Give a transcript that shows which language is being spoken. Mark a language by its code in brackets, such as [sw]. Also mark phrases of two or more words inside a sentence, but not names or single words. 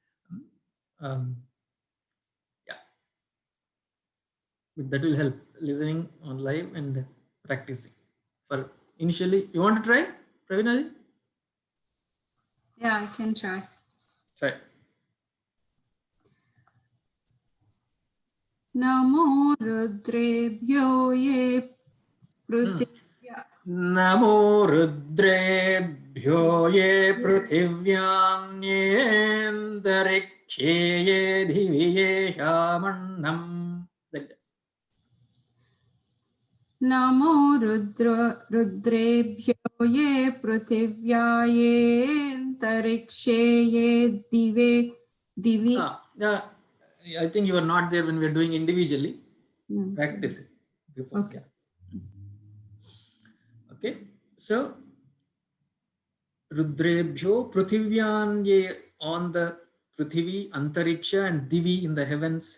[en] Yeah, but that will help listening on live and practicing. For initially, you want to try, Pravinaji? Yeah, I can try. Try. [sa] Namo Rudrebhyo ye Pruthyvya. Namo Rudrebhyo ye Prithivyanyendarikshye ye Diviye Shamannam. Namo Rudrebhyo ye Prithivya ye Antarikshe ye Divi. [en] I think you are not there when we are doing individually. Practice it before. Okay. Okay. So [sa] Rudrebhyo Prithivyan ye [en] on the Prithvi, Antariksha and Divi in the heavens.